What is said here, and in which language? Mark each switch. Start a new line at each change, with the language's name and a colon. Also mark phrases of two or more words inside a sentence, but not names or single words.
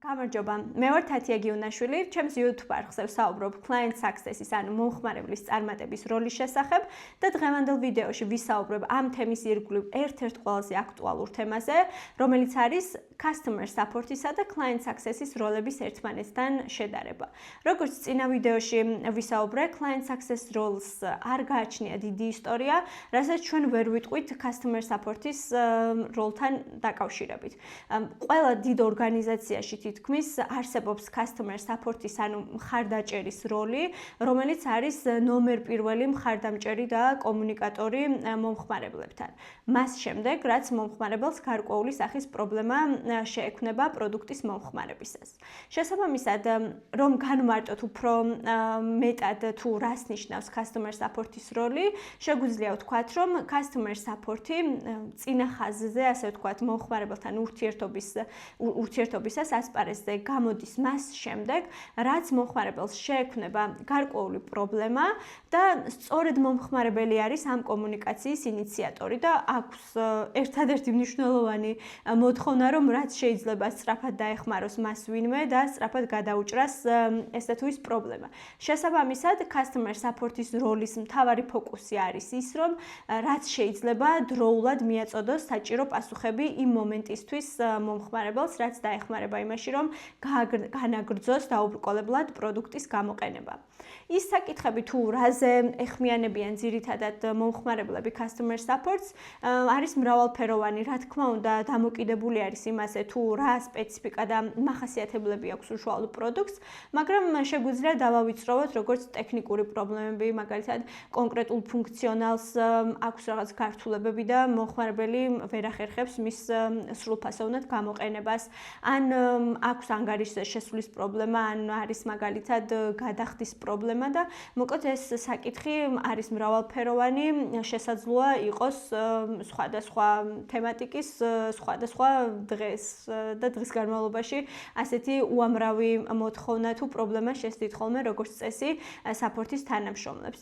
Georgian: გამარჯობა, მე ვარ თათია გიუნაშვილი, ჩემს YouTube არხზე ვსაუბრობ
English: client success-ის,
Georgian: ანუ მომხმარებლის წარმატების როლის შესახებ და დღევანდელ ვიდეოში ვისაუბრებ ამ თემის ირგვლივ ერთ-ერთ ყველაზე აქტუალურ თემაზე, რომელიც არის
English: customer support-ისა
Georgian: და
English: client success-ის
Georgian: როლების ერთმანეთთან შედარება. Როგორც წინა ვიდეოში ვისაუბრე,
English: client success roles
Georgian: არ გააჩნია დიდი ისტორია, რასაც ჩვენ ვერ ვიტყვით
English: customer support-ის
Georgian: როლთან დაკავშირებით. ყველა დიდ ორგანიზაციაში თითქმის არსებობს
English: customer support-ის,
Georgian: ანუ მხარდაჭერის როლი, რომელიც არის ნომერ პირველი მხარდამჭერი და კომუნიკატორი მომხმარებლებთან. მას შემდეგ, რაც მომხმარებელს გარკვეული სახის პრობლემა შეექმნება პროდუქტის მომხმარებისას. შესაბამისად, რომ განვარტოთ უფრო მეტად თუ რას ნიშნავს
English: customer support-ის
Georgian: როლი, შეგვიძლია ვთქვათ, რომ
English: customer support-ი
Georgian: წინა ხაზზე, ასე ვთქვათ, მომხმარებელთან ურთიერთობისას ასპარეზზე გამოდის მას შემდეგ, რაც მომხმარებელს შეექმნება გარკვეული პრობლემა და სწორედ მომხმარებელი არის ამ კომუნიკაციის ინიციატორი და აქვს ერთადერთი მნიშვნელოვანი მოთხოვნა, რომ რაც შეიძლება სწრაფად დაეხმაროს მას ვინმე და სწრაფად გადაუჭრას ესე თუ ის პრობლემა. შესაბამისად,
English: customer support-ის
Georgian: როლის მთავარი ფოკუსი არის ის, რომ რაც შეიძლება დროულად მიაწოდოს საჭირო პასუხები იმ მომენტისთვის მომხმარებელს, რაც დაეხმარება იმაში, რომ განაგრძოს დაუბრკოლებლად პროდუქტის გამოყენება. ის საკითხები თუ რაზე ეხმიანებიან ძირითადად მომხმარებლები
English: customer support-ს
Georgian: არის მრავალფეროვანი, რა თქმა უნდა, დამოკიდებული არის იმაზე, თუ რა სპეციფიკა და მახასიათებლები აქვს უშუალო პროდუქტს, მაგრამ შეგვიძლია დავავიწროვოთ როგორც ტექნიკური პრობლემები, მაგალითად, კონკრეტულ ფუნქციონალს აქვს რაღაც გართულებები და მომხმარებელი ვერ ახერხებს მის სრულფასოვნად გამოყენებას, ან აქვს ანგარიშზე შესვლის პრობლემა, ან არის მაგალითად გადახდის პრობლემა და მოკლედ ეს საკითხი არის მრავალფეროვანი, შესაძლოა იყოს სხვადასხვა თემატიკის, სხვადასხვა დღეს და დღის განმავლობაში ასეთი უამრავი მოთხოვნა თუ პრობლემა შესდით ხოლმე როგორც წესი support-ის თანამშრომლებს.